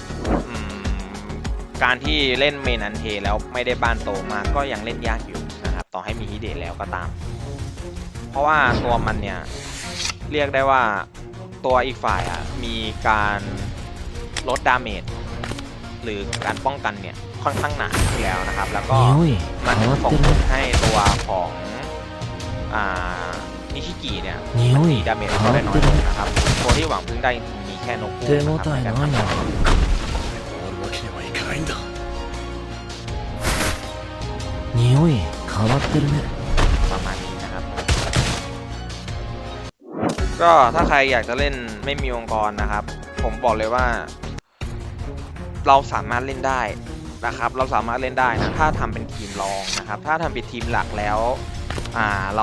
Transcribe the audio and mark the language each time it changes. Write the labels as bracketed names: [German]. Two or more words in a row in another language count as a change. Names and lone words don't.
[Thai] การที่เล่นเมนันเทแล้วไม่ได้บ้านโตมากก็ยังเล่นยากอยู่นะครับต่อให้มีฮิเดะแล้วก็ตามเพราะว่าตัวมันเนี่ยเรียกได้ว่าตัวอีกฝ่ายมีการลดดาเมจหรือการป้องกันเนี่ยค่อนข้างหนาอยู่แล้วนะครับแล้วก็มันส่งผลให้ตัวของนิชิกิเนี่ยมีดาเมจเขาได้น้อยลงนะครับตัวที่หวังพึ่งได้มีแค่นกคู่นะครับในการทำ [Japanese] 匂い変わってるね [Thai] ประมาณนี้นะครับก็ถ้าใครอยากจะเล่นไม่มีองค์กรนะครับผมบอกเลยว่าเราสามารถเล่นได้นะครับเราสามารถเล่นได้นะถ้าทำเป็นทีมรองนะครับถ้าทำเป็นทีมหลักแล้วเรา